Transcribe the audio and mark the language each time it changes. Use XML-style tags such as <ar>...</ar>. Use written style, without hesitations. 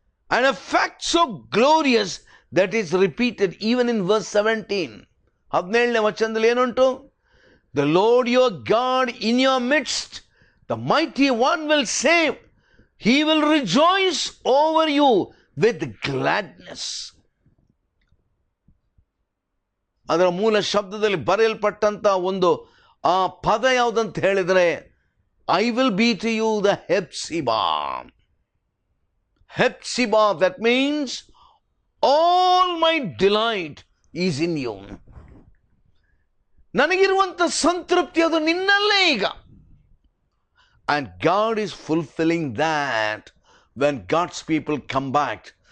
<en>And a fact so glorious that is repeated even in verse 17.</en> <kn>17ನೇ ವಚನದಲ್ಲಿ ಏನುಂಟು?</kn> <en>The Lord your God in your midst, the mighty one will save. He will rejoice over you with gladness.</en> <kn>ಅದರ ಮೂಲ ಶಬ್ದದಲ್ಲಿ ಬರೆಯಲ್ಪಟ್ಟಂತ ಒಂದು ಆ ಪದ ಯಾವುದಂತ ಹೇಳಿದರೆ,</kn> <en>I will be to you the Hephzibah. Hephzibah, that means all my delight is in you.</en> <kn>ನನಗಿರುವಂತ ಸಂತೃಪ್ತಿ ಅದು ನಿನ್ನಲ್ಲೇ ಈಗ.</kn> <en>And God is fulfilling that when God's people come back.</en>